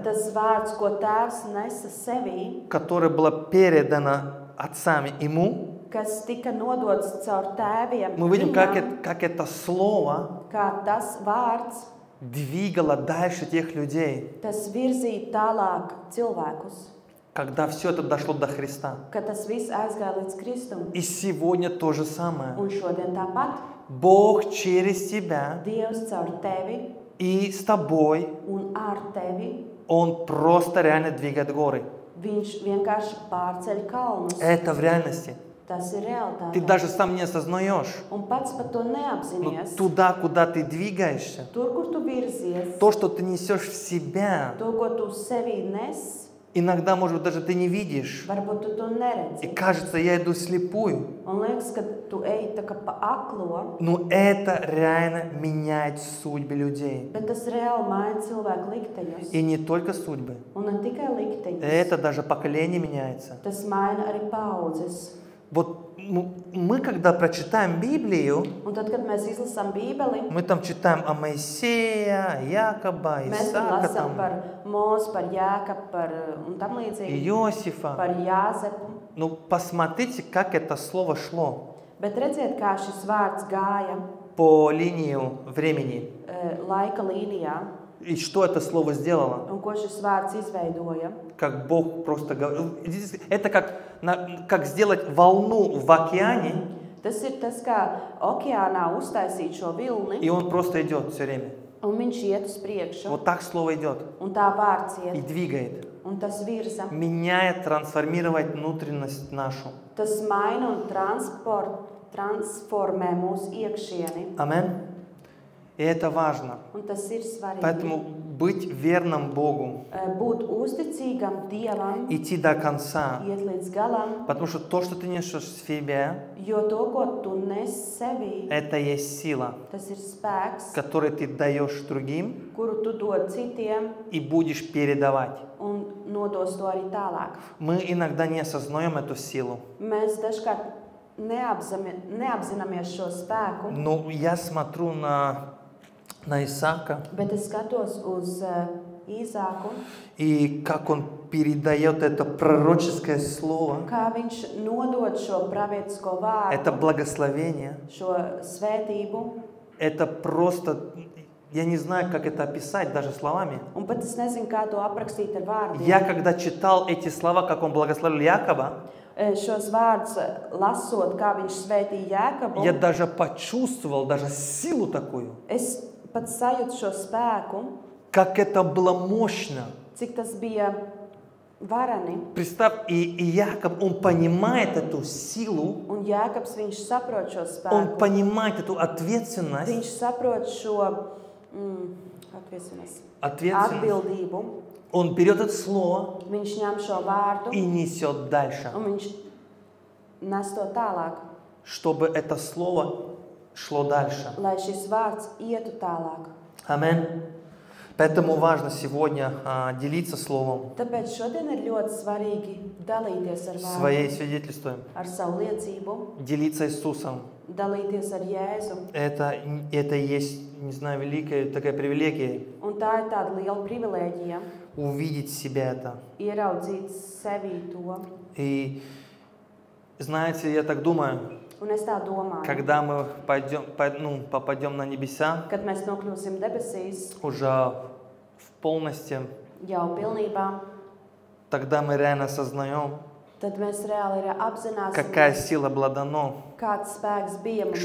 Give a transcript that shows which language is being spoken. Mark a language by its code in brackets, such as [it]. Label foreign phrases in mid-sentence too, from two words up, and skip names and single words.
[lv] Tas vārds, ko tēvs nesa sevī, [ru] которое было передано отцами ему. [lv] kas tika nodots caur tēviem, [ru] Мы видим, [lv] viņam, [ru] как это слово [lv] kā tas vārds, [ru] двигало дальше тех людей, [lv] tas virzīja tālāk cilvēkus, [ru] когда все это дошло до Христа. [lv] ka tas viss aizgāja līdz Kristum. [ru] И сегодня то же самое. [lv] Un šodien tāpat [ru] Бог через тебя [lv] Dievs caur tevi [ru] и с тобой, [lv] un ar tevi, [ru] Он просто реально двигает горы. [lv] viņš vienkārši pārceļ kalnus. [ru] Это в реальности. [lv] Tas ir [ru] Ты [lv] realitāte. [ru] даже сам не осознаешь. [lv] Un pats par to [ru] Но [lv] neapzinies. [ru] туда, куда ты двигаешься, [lv] Tur, kur tu virzies, [ru] то, что ты несешь в себя, [lv] to, ko tu sevī nes, [ru] иногда, может быть, даже ты не видишь. [lv] varbūt tu to [ru] И [lv] neredzi. [ru] кажется, я иду слепую. [lv] Un liekas, ka tu ej tā kā pa aklo, [ru] Но это реально меняет судьбы людей. [lv] bet tas reāli maina cilvēku likteņus. [ru] И не только судьбы. [lv] Un ne tikai likteņus. [ru] Это даже поколение меняется. [lv] Tas maina arī paudzes. [ru] Вот мы, когда прочитаем Библию, [lv] Un tad, kad mēs izlasām Bībeli, [ru] мы там читаем о Моисея, Якоба, [lv] mēs tur [ru] Исаака, [lv] lasām [ru] там, [lv] par Mozu, par Jākabu, par un tam līdzīgi, [ru] Иосифа. [lv] par Jāzepu. [ru] Ну, посмотрите, как это слово шло [lv] Bet redziet, kā šis vārds gāja [ru] по линии времени. [lv] laika līnijā [ru] И что это слово сделало? [lv] un ko šis vārds izveidoja. [ru] Как Бог просто говорил. Это как сделать волну в океане, [lv] Tas ir tas, kā okeānā uztaisīt šo vilni, [ru] и он просто идет все время. [lv] un viņš iet uz priekšu, [ru] Вот так слово идет [lv] un tā vārds [ru] и [lv] iet, [ru] двигает. [lv] un tas virza. [ru] Меняет, трансформировать внутренность нашу. [lv] Tas maina un transformē mūsu iekšieni, [ru] Амин. И это важно. [lv] un tas ir svarīgi. [ru] Поэтому быть верным Богу, [lv] Būt uzticīgam Dievam, [ru] идти до конца. [lv] iet līdz galam, [ru] Потому что то, что ты несешь в себе, [lv] jo to, ko tu nes sevī, [ru] это есть сила, [lv] tas ir spēks, [ru] которую ты даешь другим [lv] kuru tu dod citiem [ru] и будешь передавать. [lv] un nodos to arī tālāk. [ru] Мы иногда не осознаем эту силу. [lv] Mēs dažkārt neapzināmies šo spēku, [ru] Но я смотрю на Исаака, [lv] bet es skatos uz Īzāku, [ru] и как он передает это пророческое слово, [lv] kā viņš nodod šo pravietisko vārdu, [ru] это благословение. [lv] šo svētību. [ru] Это просто, я не знаю, как это описать даже словами. [lv] Un pat es nezinu, kā to aprakstīt ar vārdiem. [ru] Я когда читал эти слова, как он благословил Якова, [lv] Šos vārdus lasot, kā viņš svētīja Jākabu, [ru] я даже почувствовал даже силу такую, [lv] es pat sajūtu šo spēku, [ru] как это было мощно. [lv] cik tas bija varani. [ru] Представь, и Яков, он понимает эту силу, [lv] Un Jākabs, viņš saprot šo [ru] он [lv] spēku. [ru] понимает эту ответственность, [lv] Viņš saprot šo atbildību. [ru] он берет это слово [lv] Viņš ņem šo vārdu [ru] и несет дальше, [lv] un viņš nes to tālāk, [ru] чтобы это слово шло дальше. [lv] lai šis vārds ietu tālāk. [ru] Аминь. Поэтому важно сегодня делиться словом, [lv] Tāpēc šodien ir ļoti svarīgi dalīties ar [ru] своей [lv] vārdu, [ru] свидетельством, [lv] ar savu liecību, [ru] делиться Иисусом. [lv] dalīties ar Jēzu. [ru] Это и есть, не знаю, великая такая привилегия [lv] Un tā ir tāda liela privilēģija [ru] увидеть в себе это. [lv] ieraudzīt sevī to. [ru] И Знаете, я так думаю, [lv] Un es tā domāju, [ru] когда мы попадем на небеса, [lv] kad mēs nokļūsim debesīs [ru] уже в полности, [lv] jau pilnībā, [ru] тогда мы реально осознаем, [lv] tad mēs reāli arī [ru] какая [lv] apzināsimies, [ru] сила была дана, [lv] kāds spēks bija mums